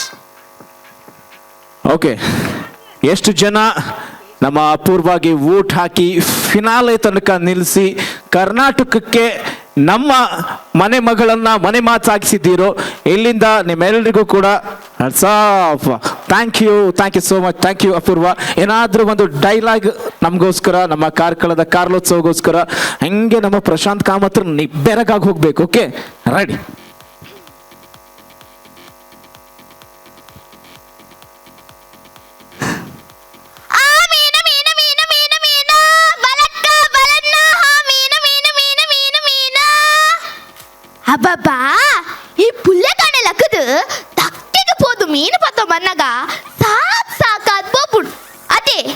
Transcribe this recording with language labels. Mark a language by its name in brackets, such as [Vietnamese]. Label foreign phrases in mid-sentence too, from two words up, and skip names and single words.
[Kannada] ಓಕೆ, ಎಷ್ಟು ಜನ ನಮ್ಮ ಅಪೂರ್ವಾಗಿ ವೋಟ್ ಹಾಕಿ ಫಿನಾಲೆ ತನಕ ನಿಲ್ಲಿಸಿ ಕರ್ನಾಟಕಕ್ಕೆ ನಮ್ಮ ಮನೆ ಮಗಳನ್ನ ಮನೆ ಮಾತಾಗಿಸಿದ್ದೀರೋ, ಇಲ್ಲಿಂದ ನಿಮ್ಮೆಲ್ಲರಿಗೂ ಕೂಡ [English] thank you so much. Thank you Apoorva. [Kannada] ಏನಾದರೂ ಒಂದು ಡೈಲಾಗ್ ನಮಗೋಸ್ಕರ, ನಮ್ಮ ಕಾರ್ಕಳದ ಕಾರ್ಲೋತ್ಸವಗೋಸ್ಕರ ಹಂಗೆ ನಮ್ಮ ಪ್ರಶಾಂತ್ ಕಾಮತ್ರ ಬೆರಗಾಗಿ ಹೋಗ್ಬೇಕು. ಓಕೆ, ರೆಡಿ? [Tulu] ಅಬ್ಬಬ್ಬಾ, ಈ ಪುಲ್ಲೆ ಕಾಣೆ ಲಕ್ಕದು ತಕ್ಕೆಗೆ ಪೋದು ಮೀನು ಪತ್ತ ಮನ್ನಗ ಸಾಕಾದ್ ಪೋಪುಡು ಅದೇ.